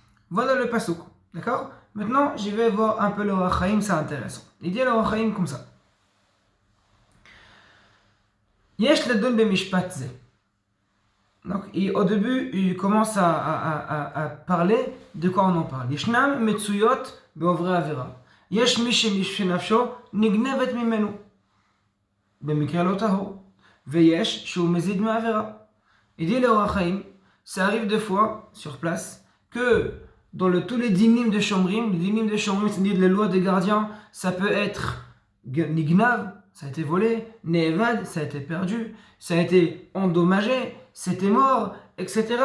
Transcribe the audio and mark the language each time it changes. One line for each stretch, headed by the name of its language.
French: Voilà le pasuk, d'accord? Maintenant, je vais voir un peu le Or HaChaim, c'est intéressant. Il dit le Or HaChaim comme ça.
Hebrew: Yesh ledon b'mishpat ze.
French: Donc, au début, il commence à parler de quoi on en parle.
Hebrew: Yeshnam metzuyot be'ovre avera. יש מי שנפשו נגנבת ממנו במקרה לא טהור ויש שהוא מזיד מעבירה.
French: Il dit le Or HaChaim, ça arrive deux fois sur place que dans tous les dinim de Shomrim, c'est-à-dire les lois des gardiens, ça peut être nignav, ça a été volé, ne'evad, ça a été perdu, ça a été endommagé, c'était mort, etc.